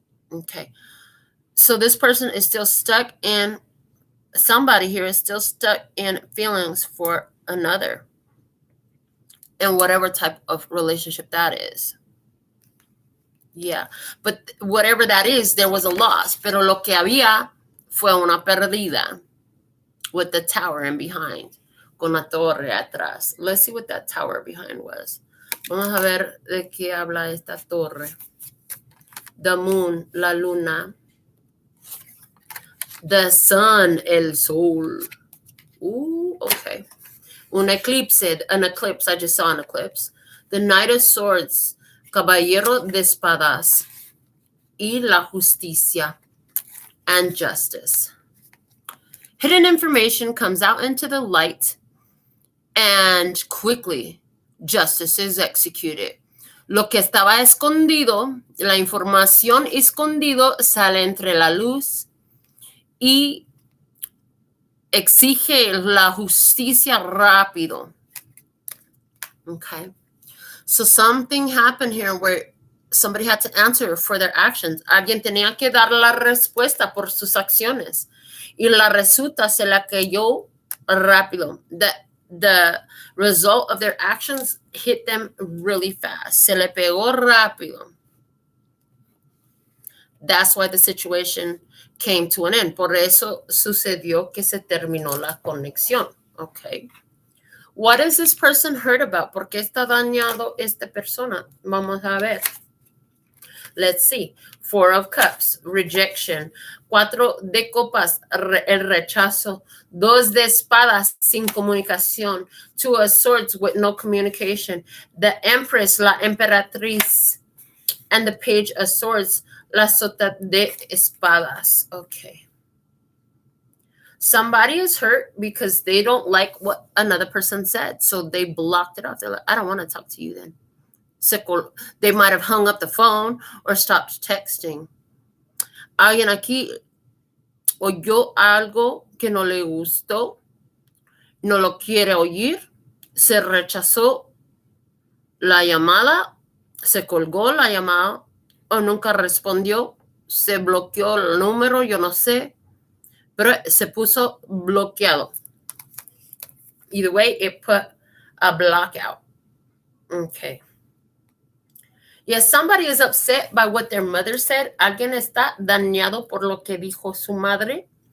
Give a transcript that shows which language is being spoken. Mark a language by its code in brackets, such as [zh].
[en] Okay. So this person is still stuck in, somebody here is still stuck in feelings for another. And whatever type of relationship that is. Yeah, but whatever that is, there was a loss. [es] Pero lo que había fue una perdida. [en] With the tower in behind. [es] Con la torre atrás. [en] Let's see what that tower behind was. [es] Vamos a ver de qué habla esta torre. [en] The moon, la luna. The sun, el sol. Ooh, okay. An eclipse, I just saw an eclipse. The Knight of Swords, Caballero de Espadas, y la Justicia, and Justice. Hidden information comes out into the light, and quickly, justice is executed. [es] Lo que estaba escondido, la información escondido, sale entre la luz y exige la justicia rápido. [en] Okay. So something happened here where somebody had to answer for their actions. [es] Alguien tenía que dar la respuesta por sus acciones. Y la resulta se la cayó rápido. [en] The result of their actions hit them really fast. [es] Se le pegó rápido. [en] That's why the situation came to an end. [es] Por eso sucedió que se terminó la conexión. [en] Okay. What is this person hurt about? [es] ¿Por qué está dañado esta persona? Vamos a ver. [en] Let's see. 4 of Cups, rejection. [es] 4 de copas, el rechazo. 2 de espadas, sin comunicación. [en] 2 of swords, with no communication. The Empress, la emperatriz. And the Page of Swords, la sota de espadas. Okay. Somebody is hurt because they don't like what another person said. So they blocked it off. They're like, I don't want to talk to you then. They might have hung up the phone or stopped texting. [es] Alguien aquí oyó algo que no le gustó, no lo quiere oír, se rechazó la llamada, se colgó la llamada o nunca respondió, se bloqueó el número, yo no sé, pero se puso bloqueado. [en] Either way, it put a block out. Okay. Yes, somebody is upset by what their mother said. [es] Alguien está dañado por lo que dijo su madre.